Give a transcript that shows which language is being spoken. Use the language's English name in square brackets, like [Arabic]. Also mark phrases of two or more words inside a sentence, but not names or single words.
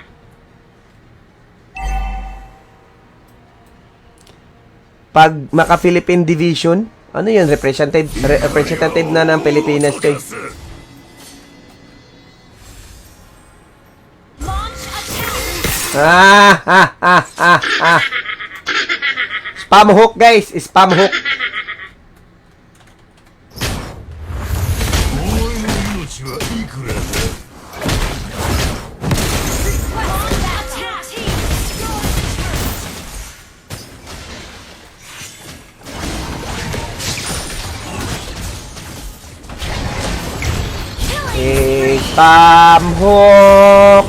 [Filipino] Pag maka-Philippine Division, ano yun? Representative na ng Pilipinas, guys. [English] Launch attack. Spam hook, guys. Spam hook. [Japanese] お前の命はいくらだ [English] Attack. Spam hook.